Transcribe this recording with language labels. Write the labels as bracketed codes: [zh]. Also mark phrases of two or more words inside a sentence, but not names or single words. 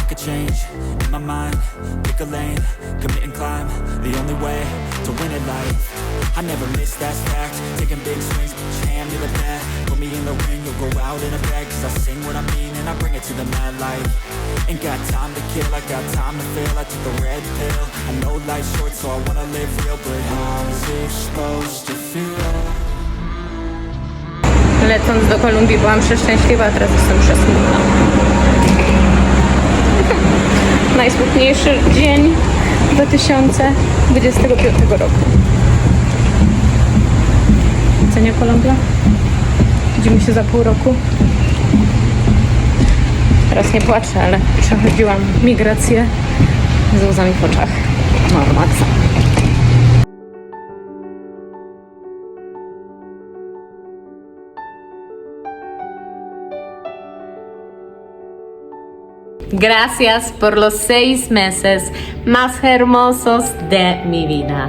[en] could change, in my mind, pick a lane, commit and climb, the only way to win it life, I never miss, that's fact, taking big swings, put your hand to the bat, put me in the ring, you'll go out in a bag, cause I sing what I mean and I bring it to the mad light, ain't got time to kill, I got time to feel, I took the red pill, I know life's short so I wanna live real, but how's it supposed to feel? [pl] Lecąc do Kolumbii byłam przeszczęśliwa, a teraz jestem przesmutna. Najsmutniejszy dzień 2025 roku. Co nie, Kolumbia? Widzimy się za pół roku. Teraz nie płaczę, ale przechodziłam migrację z łzami w oczach. No, maksa. [es] Gracias por los 6 meses más hermosos de mi vida.